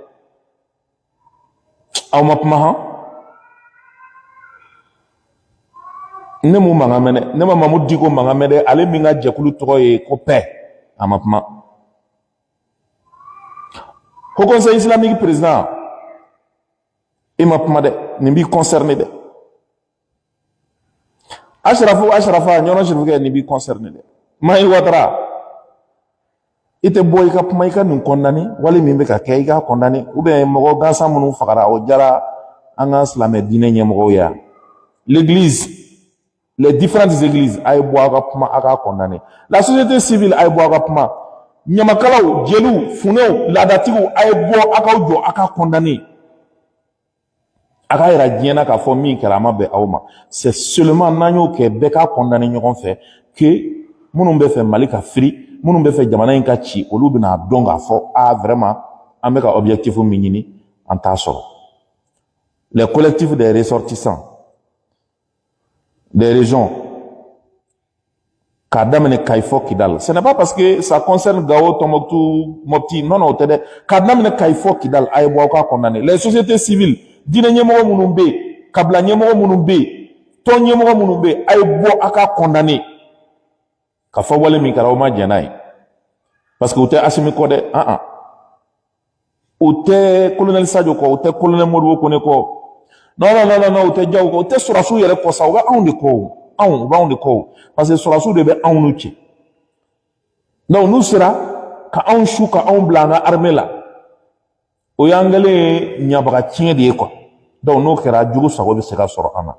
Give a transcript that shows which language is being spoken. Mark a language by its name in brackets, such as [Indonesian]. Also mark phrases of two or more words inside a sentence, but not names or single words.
[Bambara] aw ma kuma han ne m'u mankan mɛn dɛ ne ma Mamudu Diko mankan mɛn dɛ ale min ka jɛkulu tɔgɔ ye ko paix a ma kuma Haut Conseil islamique président i ma kuma dɛ nin b'i concerné dɛ Ashrafa ɲɔnɔ Serifukɛ nin b'i concerné dɛ Mahi Watara i tɛ bɔ i ka kuma i ka nin condamné wali min bɛ ka kɛ i ka condamné [French] ou bien [Bambara] mɔgɔ gansan minnu fagara o jara an ka silamɛ diinɛ ɲɛmɔgɔw ye [French] l'église les différentes églises [Bambara] a ye bɔ a ka kuma a ka condamné [French] la société civile [Bambara] a ye bɔ a ka kuma ɲamakalaw jeliw funɛw laadatigiw a ye bɔ a k'aw jɔ a ka condamné a ka yira diɲɛ na k'a fɔ min kɛra a ma bɛn aw ma [French] c'est seulement [Bambara] n'an y'o kɛ bɛɛ k'a condamné ɲɔgɔn fɛ que minnu bɛ fɛ Mali ka firi minnu bɛ fɛ jamana in ka ci olu bɛna dɔn k'a fɔ vraiment an bɛ ka objectif min ɲini an t'a sɔrɔ [French] les collectifs des ressortissants des régions [Bambara] k'a daminɛ Kayi fɔ Kidal [French] ce n'est pas parce que ça concerne Gao Tombouctou Mopti non non [Bambara] o tɛ dɛ k'a daminɛ Kayi fɔ Kidal a ye bɔ aw ka condamné [French] les sociétés civiles [Bambara] diinɛ ɲɛmɔgɔ minnu bɛ yen kabila ɲɛmɔgɔ minnu bɛ yen tɔn ɲɛmɔgɔ minnu bɛ yen a ye bɔ a ka condamné ka fɔ wale min kɛra o ma jɛn n'a ye [French] parce que [Bambara] u tɛ Assimi kɔ dɛ u tɛ colonel Sadio kɔ u tɛ colonel Modibo Kone kɔ [French] non non non non [Bambara] u tɛ Jaw kɔ u tɛ sɔrɔsiw yɛrɛ kɔ sa u bɛ anw de kɔ o u b'anw de kɔ o [French] parce que [Bambara] sɔrɔsiw de bɛ anw n'u cɛ donc n'u sera ka anw su ka anw bila an ka armée la o y'an kɛlen ɲabaga tiɲɛ de ye quoi donc n'o kɛra jugu sago bɛ se ka sɔrɔ an na